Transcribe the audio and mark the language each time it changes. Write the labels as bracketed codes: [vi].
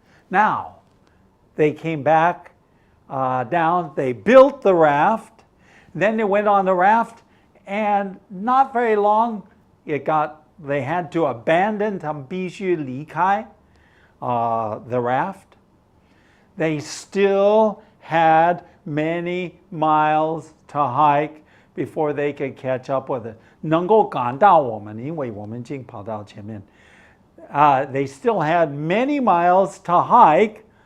[en] Now, they came back down, they built the raft, then they went on the raft, and not very long, it got they had to abandon [zh] 他们必须离开 [en] the raft. They still had many miles to hike before they could catch up with it. [zh] 能够赶到我们，因为我们已经跑到前面。 [en] They still had many miles to hike.